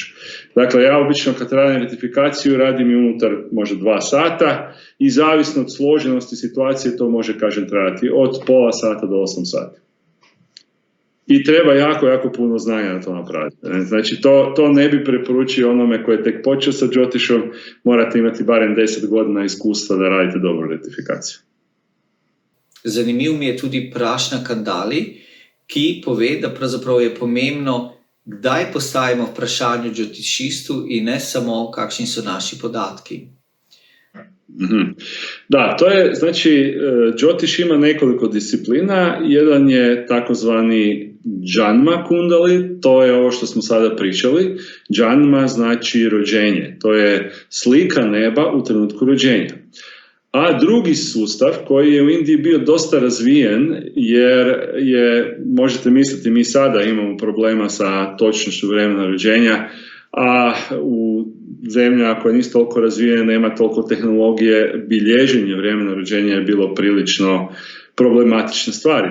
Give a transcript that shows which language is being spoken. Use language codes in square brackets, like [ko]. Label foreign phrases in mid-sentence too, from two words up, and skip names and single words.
[hr] Dakle, ja obično kad radim ratifikaciju radim i unutar možda 2 sata i zavisno od složenosti situacije to može, kažem, trajati od pola sata do 8 sati. I treba jako puno znanja na to napraviti. Znači, to ne bi preporučio onome koji je tek počeo sa Jyotishom, morate imati barem 10 godina iskustva da radite dobru ratifikaciju. [sl] Zanimiv mi je tudi Prašna Kandali, ki pove, da pravzaprav je pomembno, kdaj postavimo vprašanje Jyotishistu in ne samo, kakšni so naši podatki. [hr] Da, to je, znači, Jyotish ima nekoliko disciplina. Jedan je takozvani Janma Kundali, to je ovo što smo sada pričali. Janma znači rođenje, to je slika neba u trenutku rođenja. A drugi sustav koji je u Indiji bio dosta razvijen, jer možete misliti, mi sada imamo problema sa točnošću vremena rođenja, a u zemlja koja nisu toliko razvijena, nema toliko tehnologije, bilježenje vremena rođenja je bilo prilično problematična stvar.